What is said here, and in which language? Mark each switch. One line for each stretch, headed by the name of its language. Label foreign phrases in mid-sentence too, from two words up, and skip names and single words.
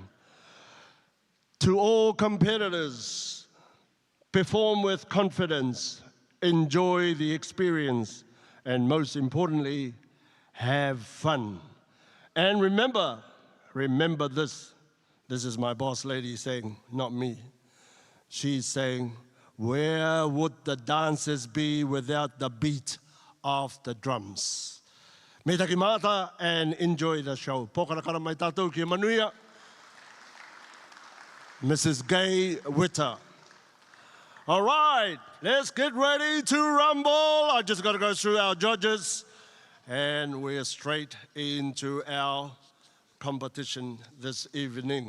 English: To all competitors, perform with confidence, enjoy the experience, and most importantly, have fun. And remember this. This is my boss lady saying, not me. She's saying, where would the dances be without the beat of the drums?
Rarotongan: Me taki mata
English: and enjoy the show.
Rarotongan: Pokarakara mai tātou ki manuia.
English: Mrs. Gay Witter. All right, let's get ready to rumble. I just got to go through our judges, and we're straight into our competition this evening.